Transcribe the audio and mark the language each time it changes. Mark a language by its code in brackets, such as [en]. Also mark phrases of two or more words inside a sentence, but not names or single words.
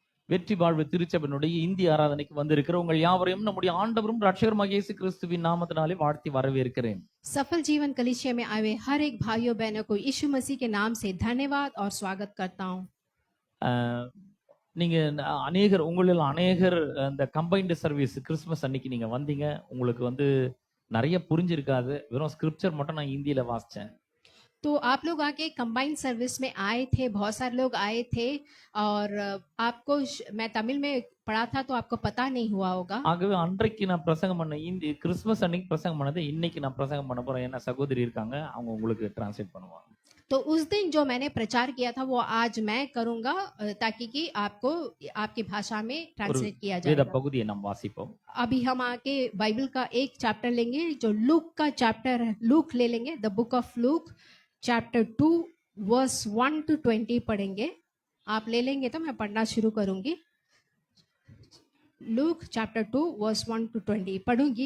[ta] வெற்றி வாழ்வு திருச்சபையினுடைய இந்திய ஆராதனைக்கு வந்திருக்கிற உங்கள் யாவரையும் நம்முடைய ஆண்டவரும் ரட்சகருமாகிய இயேசு கிறிஸ்துவின் நாமத்தினாலே வாழ்த்தி வரவேற்கிறேன். [hi] सफल जीवन कलीसिया में आए हर एक भाइयों बहनों को यीशु मसीह के नाम से धन्यवाद और स्वागत करता हूँ. [ta] நீங்க அநேகர் உங்களில் அநேகர் இந்த [en] combined service Christmas [ta] அன்னைக்கு நீங்க வந்தீங்க. உங்களுக்கு நிறைய புரிஞ்சிருக்காது. வெறும் ஸ்கிரிப்சர் மட்டும் நான் ஹிந்தியில வாசிச்சேன். [hi] तो आप लोग आके [en] combined service [hi] में आए थे, बहुत सारे लोग आए थे और आपको मैं तमिल में पढ़ा था तो आपको पता नहीं हुआ होगा. [ta] ஆகவே அன்றைக்கு நான் பிரசங்கம் பண்ண கிறிஸ்துமஸ் அன்னைக்கு பிரசங்கம் பண்ணது இன்னைக்கு நான் பிரசங்கம் பண்ண போறேன். என்ன சகோதரி இருக்காங்க, அவங்க உங்களுக்கு டிரான்ஸ்லேட் பண்ணுவாங்க. [hi] तो उस दिन जो मैंने प्रचार किया था वो आज मैं करूंगा ताकि कि आपको आपकी भाषा में ट्रांसलेट किया [ta] வேத [hi] जाए. [ta] பகுதியை நாம் வாசிப்போம். [hi] अभी हम आके बाइबल का एक चैप्टर लेंगे जो लूक का चैप्टर है. लूक ले लेंगे, [en] the Book of Luke chapter 2 verse 1 to 20 [hi] पढ़ेंगे. आप ले लेंगे तो मैं पढ़ना शुरू करूंगी. [en] Luke chapter 2 verse 1 to 20 [hi] पढ़ूंगी.